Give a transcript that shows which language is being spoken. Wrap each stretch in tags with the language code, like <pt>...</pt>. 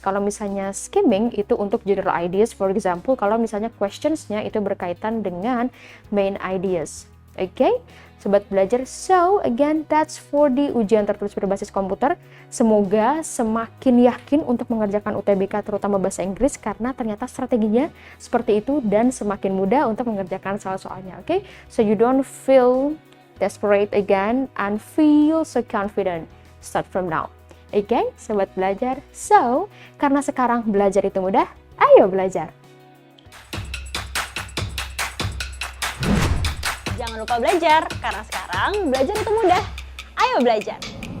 <id>Kalau misalnya skimming itu untuk general ideas,</id> <en>for example,</en> <id>kalau misalnya questions-nya itu berkaitan dengan main ideas. Oke, sobat belajar.</id> <en>So again, that's for the</en> <id>ujian tertulis berbasis komputer. Semoga semakin yakin untuk mengerjakan UTBK terutama bahasa Inggris karena ternyata strateginya seperti itu dan semakin mudah untuk mengerjakan soal-soalnya.</id> <en>Oke, so you don't feel desperate again and feel so confident. Start from now.</en> <id>Oke, sobat belajar. So, karena sekarang belajar itu mudah, ayo belajar. Jangan lupa belajar, karena sekarang belajar itu mudah. Ayo belajar!</id>